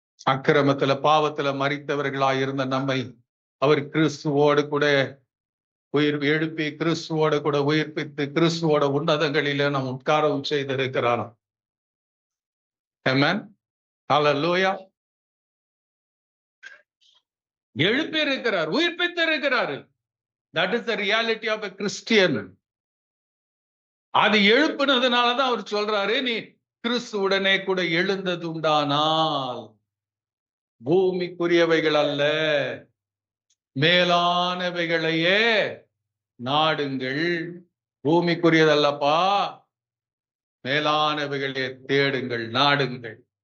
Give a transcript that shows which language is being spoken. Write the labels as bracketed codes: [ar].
[ta] அக்கிரமத்துல பாவத்துல மரித்தவர்களாய் இருந்த நம்மை அவர் கிறிஸ்துவோடு கூட எழுப்பி கிறிஸ்துவோட கூட உயிர்ப்பித்து கிறிஸ்துவோட உன்னதங்களில நாம் உட்காரவும் செய்திருக்கிறார். ஆமென். ஹல்லேலூயா. எழுப்பி இருக்கிறார், உயிர்ப்பித்து இருக்கிறாரு. [en] That is the reality of a Christian. [ta] அது எழுப்பினதுனாலதான் அவர் சொல்றாரு, நீ கிறிஸ்துவுடனே கூட எழுந்தது உண்டானால் பூமிக்குரியவைகள் அல்ல மேலானவைகளையே நாடுங்கள். பூமிக்குரியதல்லப்பா, மேலானவைகளே தேடுங்கள், நாடுங்கள்.